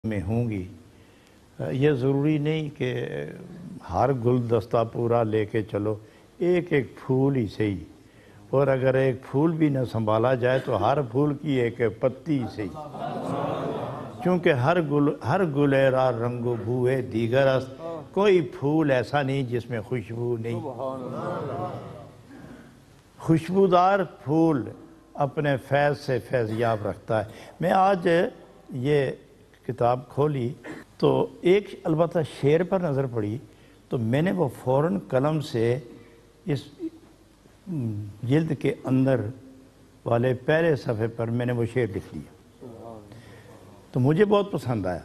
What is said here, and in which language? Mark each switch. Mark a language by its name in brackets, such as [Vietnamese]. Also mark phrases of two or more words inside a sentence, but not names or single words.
[Urdu] میں ہوں گی۔ یہ ضروری نہیں کہ ہر گلدستہ پورا لے کے چلو، ایک ایک پھول ہی صحیح، اور اگر ایک پھول بھی نہ سنبھالا جائے تو ہر پھول کی ایک پتی ہی صحیح، کیونکہ [Persian] ہر گلیرا رنگ و بوئے دیگر است، [Urdu] کوئی پھول ایسا نہیں جس میں خوشبو نہیں۔ خوشبودار پھول اپنے فیض سے فیضیاب رکھتا ہے۔ میں آج یہ کتاب کھولی تو ایک البتہ شعر پر نظر پڑی، تو میں نے وہ فوراً قلم سے اس جلد کے اندر والے پہلے صفحے پر میں نے وہ شعر لکھ لیا، تو مجھے بہت پسند آیا۔